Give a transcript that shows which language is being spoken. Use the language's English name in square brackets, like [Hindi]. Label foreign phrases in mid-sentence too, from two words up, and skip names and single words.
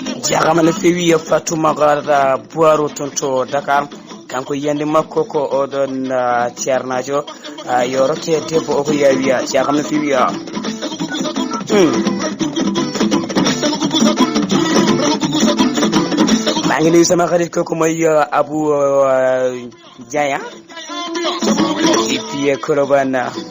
[Fula] Jarama no fewi Fatouma Gara Boiro toon to Dakar. Kanko yiyande makko ko oɗon, ah, ceernajo, ah, yo rokke debbo o ko yawiya. Jarama no fewi, ah. Hmm. [Wolof] Maa ngi nuyu sama xarit kooku mooy, ah, Abou, ah, Dieng, ah. [French] Depuis Colobane.